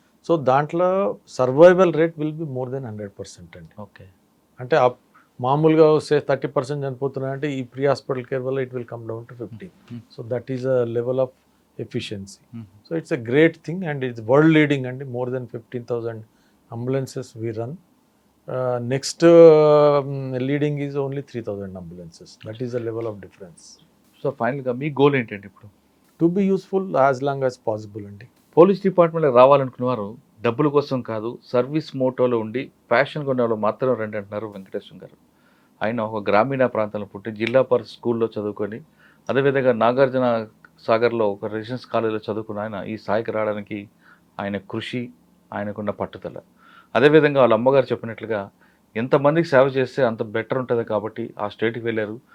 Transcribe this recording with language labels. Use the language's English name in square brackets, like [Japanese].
[English] So దాంట్లో survival rate will be more than 100% అండి. Okay, [Telugu] అంటే మామూలుగా వస్తే 30% చనిపోతున్నాయంటే ఈ ప్రీ హాస్పిటల్ కేర్ వల్ల [English] It will come down to 15. So that is a level of efficiency. So it's a great thing and it's world leading అండి. More than 15,000 ambulances we run. Next leading is only 3,000 ambulances. That is the level of difference. [Telugu] So ఫైనల్గా మీ goal ఏంటండి ఇప్పుడు? [English] To be useful as long as possible అండి. [Telugu] Police డిపార్ట్మెంట్లో రావాలనుకునేవారు డబ్బుల కోసం కాదు, service మోటోలో ఉండి ప్యాషన్గా ఉన్న వాళ్ళు మాత్రం రండి అంటున్నారు వెంకటేశ్వర గారు. ఆయన ఒక గ్రామీణ ప్రాంతంలో పుట్టి జిల్లా పరిషత్ స్కూల్లో చదువుకొని, అదేవిధంగా నాగార్జున సాగర్లో ఒక రెసిడెన్స్ కాలేజీలో చదువుకున్న ఆయన ఈ స్థాయికి రావడానికి ఆయన కృషి, ఆయనకున్న పట్టుదల, అదేవిధంగా వాళ్ళ అమ్మగారు చెప్పినట్లుగా ఎంతమందికి సేవ చేస్తే అంత బెటర్ ఉంటుంది కాబట్టి ఆ స్టేట్కి వెళ్ళారు.